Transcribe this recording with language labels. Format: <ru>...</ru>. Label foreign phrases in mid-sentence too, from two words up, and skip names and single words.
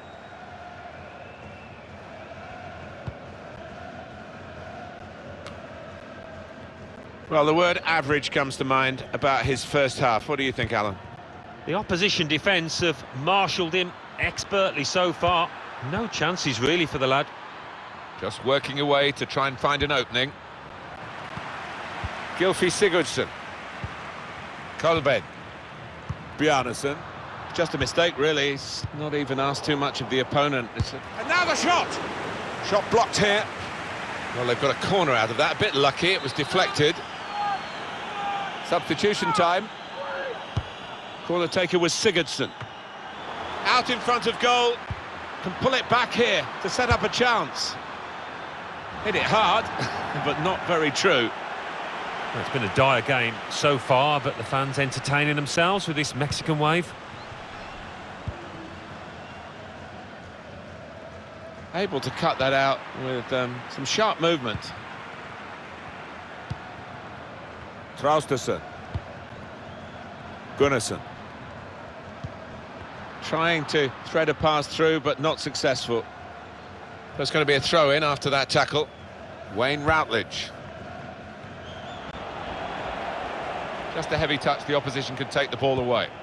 <en>Well, the word average comes to mind about his first half. What do you think, Alan? The opposition defence have marshalled him expertly so far. No chances really for the lad. Just working away to try and find an opening. Gylfi Sigurdsson. Kolbed. Bjarnason. Just a mistake, really. He's not even asked too much of the opponent. And now the shot! Shot blocked here. Well, they've got a corner out of that. A bit lucky, it was deflected. Substitution time. Corner taker was Sigurdsson. Out in front of goal. Can pull it back here to set up a chance. Hit it hard, but not very true. Well, it's been a dire game so far, but the fans entertaining themselves with this Mexican wave. Able to cut that out with some sharp movement. Traustason. Gunnarsson. Trying to thread a pass through, but not successful. There's going to be a throw-in after that tackle. Wayne Routledge. Just a heavy touch, the opposition could take the ball away.</en>